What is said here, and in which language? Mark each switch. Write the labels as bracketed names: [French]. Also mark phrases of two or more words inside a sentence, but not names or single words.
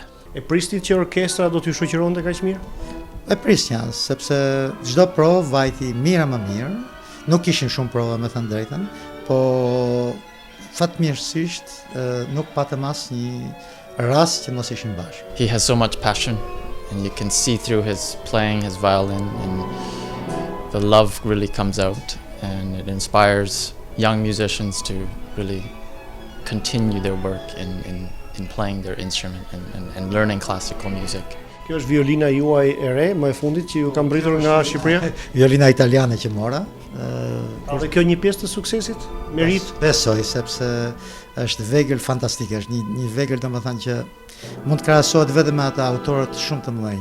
[Albanian] E pristit që orkestra do t'ju shoqëronte kaq mirë? E prisja, sepse çdo provë vajti më mirë, nuk kishin shumë prova me thënë drejtën, po fatmirësisht nuk patëm asnjë rast që mos ishin bashkë. [English] He has so much passion and you can see through his playing his violin and the love really comes out and it inspires young musicians to really continue their work in playing their instrument and learning classical music. [Albanian] Kjo është violina juaj e re, më e fundit që ju ka mbritur nga Shqipëria? Violina italiane që mora. Dhe kjo një pjesë të suksesit? Merit? Besoj, sepse është vegël fantastike, është një vegël domethënë që mund të krahasohet vetëm me ata autorët shumë të mëdhenj.